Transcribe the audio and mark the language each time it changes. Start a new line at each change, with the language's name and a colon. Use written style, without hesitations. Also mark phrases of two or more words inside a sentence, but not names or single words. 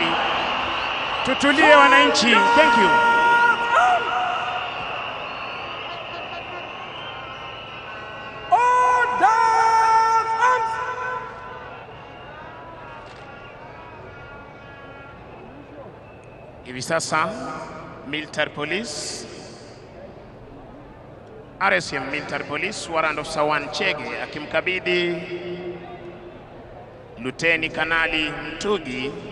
Swahili: Tutulie wananchi.
English: Thank you.
Swahili: Hivi sasa
English: military police RSM military police warrant officer
Swahili: 1 Chege akimkabidhi Luteni Kanali Mtugi